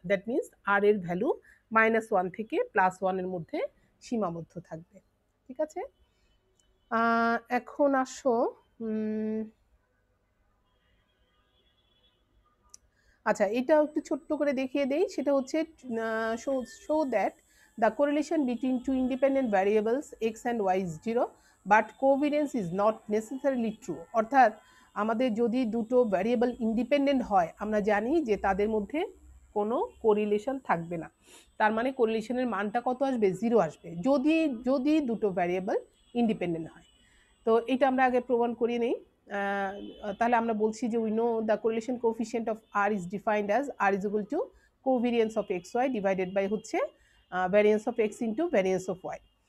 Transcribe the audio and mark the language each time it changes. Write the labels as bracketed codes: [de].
[en] That means [bn] r এর value -1 থেকে +1 এর মধ্যে সীমাবদ্ধ থাকবে। ঠিক আছে, এখন আসো আচ্ছা, এটাও একটু ছোট্ট করে দেখিয়ে দেই। সেটা হচ্ছে [en] show that the correlation between two independent variables x and y is 0 but covariance is not necessarily true। [bn] অর্থাৎ আমাদের যদি দুটো ভ্যারিয়েবল ইন্ডিপেন্ডেন্ট হয়, আমরা জানি যে তাদের মধ্যে কোনো কোরিলেশন থাকবে না। তার মানে কোরিলেশনের মানটা কত আসবে? 0 আসবে, যদি যদি দুটো ভ্যারিয়েবল ইন্ডিপেন্ডেন্ট হয়। তো এটা আমরা আগে প্রমাণ করিয়ে নেই। তাহলে আমরা বলছি যে [en] We know the correlation coefficient of R is defined as R is equal to covariance of X Y divided by হচ্ছে variance of X into variance of Y.